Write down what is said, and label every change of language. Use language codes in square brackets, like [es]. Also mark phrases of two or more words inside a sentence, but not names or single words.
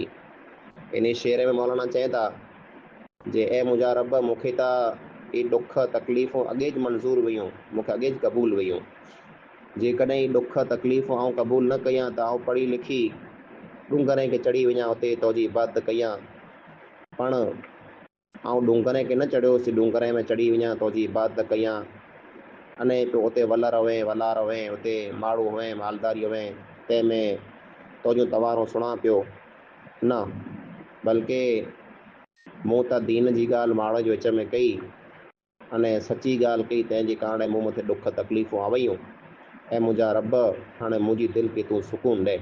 [sd] इन शेर में मौलाना चवनि था जे ए मुंहिंजा रब मूंखे त ई ॾुख तकलीफ़ूं अॻे ज मंज़ूर हुयूं, मूंखे अॻे ज क़बूल हुयूं, जेकॾहिं ई ॾुख तकलीफ़ूं आउं क़बूल न कयां त आउं पढ़ी लिखी डूंगरे खे चढ़ी वञा, उते तुंहिंजी इबादत कयां, पण आउं डूंगरे खे न चढ़ियोसीं, डूंगरे में चढ़ी वञा तुंहिंजी इबादत कयां अने पोइ उते वल रवें वला रवें, उते माण्हू हुअं मालदारी हुअं तंहिंमें तुंहिंजो तवारो सुणा पियो न, बल्कि मूं त दीन जी ॻाल्हि माण्हू जे विच में कई अने सची ॻाल्हि कई, तंहिंजे कारण मूं मथे दुख तकलीफ़ूं आवयूं। ऐं मुंहिंजा रब हाणे मुंहिंजी दिलि खे तूं सुकून ॾे।